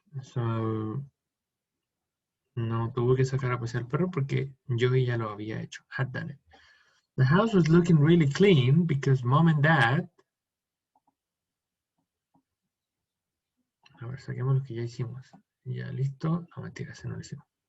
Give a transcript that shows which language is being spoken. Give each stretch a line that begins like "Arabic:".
Spanish: So no tuvo que sacar a pasear el perro porque yo ya lo había hecho.
English: Had done it. The house was looking really clean because mom and dad.
Spanish: A ver, saquemos lo que ya hicimos. Ya listo. No, mentira, ese no lo hicimos.